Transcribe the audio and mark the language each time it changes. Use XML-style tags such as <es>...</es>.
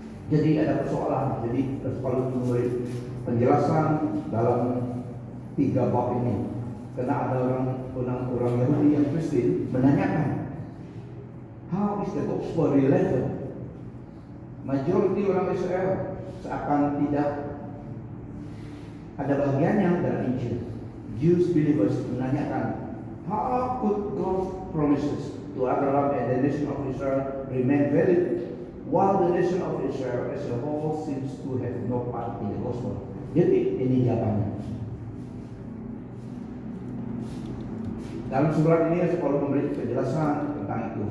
<id>Jadi ada persoalan. Jadi Paulus memberi penjelasan dalam 3 bab ini. Karena ada orang Yahudi yang Kristen menanyakan,</id> <en>how is the gospel relevant?</en> <id>Majority orang Israel seakan tidak ada bagiannya dalam Injil.</id> <en>Jewish believers</en> <id>menanyakan,</id> <en>how could God's promises to Abraham and the nation of Israel remain valid, while the nation of Israel as a whole seems to have no part in the gospel?</en> <id>Jadi ini jawabannya. Dalam surat ini Paulus memberi penjelasan tentang itu.</id>